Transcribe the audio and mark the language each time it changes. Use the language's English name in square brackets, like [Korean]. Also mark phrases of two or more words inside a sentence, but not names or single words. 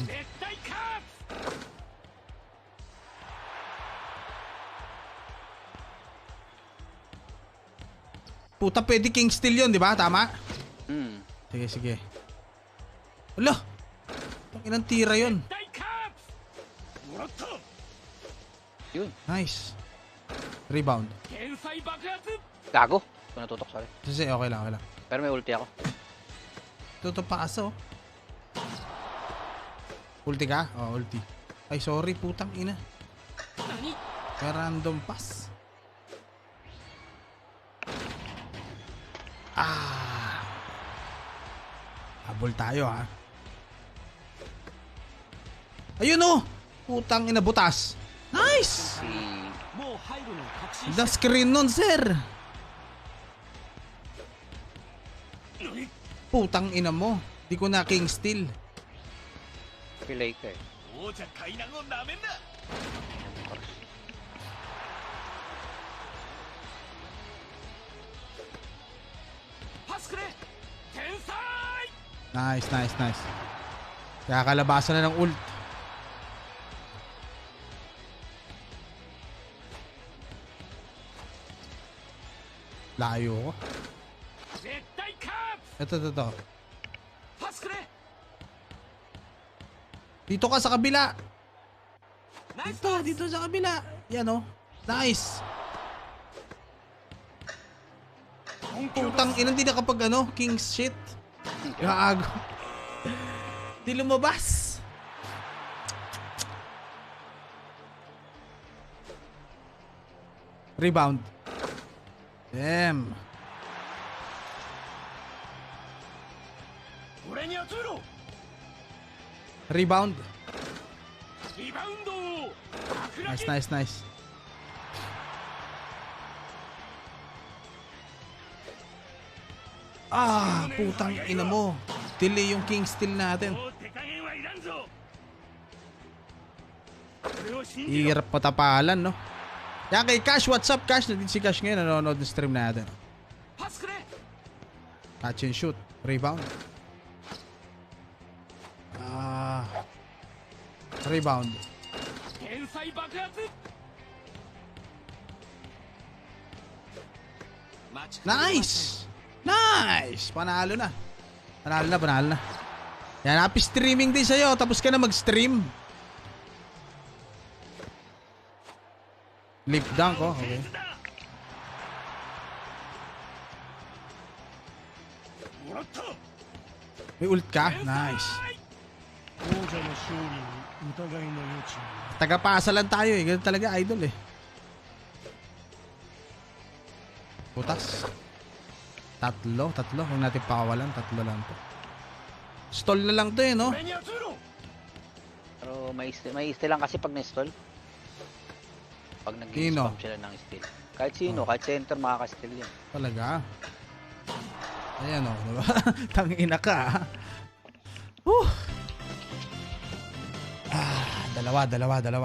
[Japanese] 絶対カープ [Filipino] Puta, pwede [English] king steal [Filipino] yun, di ba? Tama? Hmm. Sige, sige. Wala. Ilang tira yun. [Japanese] 絶対カープもらった [Filipino] Yun. [English] Nice. Rebound. [Japanese] 天才爆発 [Filipino] Gago. Kung natutok, sorry. Sige, okay lang, okay lang. Pero may ulti ako. Ito pa aso. Ulti ka? Oh, ulti. Ay, sorry, putang ina. [Japanese] 何 [Filipino] May [English] random pass. [Filipino] Ah. Habol tayo, ha. Ayun, oh. Putang ina, butas. Nice. [Japanese] もう入るのを確信 [English] The screen [Filipino] nun, sir. Putang ina mo. Di ko na [English] king steal. [Filipino] Pilay ka eh. [Japanese] 王者海南をなめんな パスくれ天才 [English] Nice, nice, nice. [Filipino] Kaya kalabasan na ng ult. Layo ko. [Japanese] 絶対カー [Filipino] Ito. [Japanese] プパスくれ [Filipino] Dito ka sa kabila. [Japanese] ナイスパス [Filipino] Dito sa kabila. Yan oh. Nice. Putang ina, hindi nakapag [English] king's shit. [Filipino] Gago. Di lumabas. Rebound. Damn. [Japanese] 俺に移ろう [Filipino] Rebound. [Japanese] リバウンドを爆 [Filipino] Nice, [Japanese] 撃 [English] nice, nice. [Filipino] Ah, putang ina mo. Delay yung [English] king steal [Filipino] natin. [Japanese] もう手加減はいらんぞ俺を信じろ [Filipino] Hirap patapalan, no? Yan kay Cash, [English] what's up, [Filipino] Cash? Nandito si Cash ngayon, nanonood ng stream natin. [Japanese] パスくれ [English] Catch and shoot. Rebound. Rebound. [Japanese] 天才爆発 [English] Nice! Nice! [Filipino] Panalo na. Panalo na. Yan, [English] happy streaming [Filipino] din sa'yo. Tapos ka na mag-stream. [English] Lip dunk, [Filipino] oh. Okay. May ult ka? Nice. [Japanese] 王者の勝利に疑いの余地は [Filipino] Tagapasa lang tayo eh. Ganun talaga, idol eh. Putas. Tatlo. Huwag natin pakawalan. Tatlo lang to. Stall na lang to eh, no? [Japanese] 俺に集めろ [Filipino] Pero may steel lang kasi pag na-stall. Pag Sino? nag-spam sila ng steel. Kahit sino, kahit center makaka-steel yan. Talaga. Ayan o, diba? Tangina ka. Dalawa.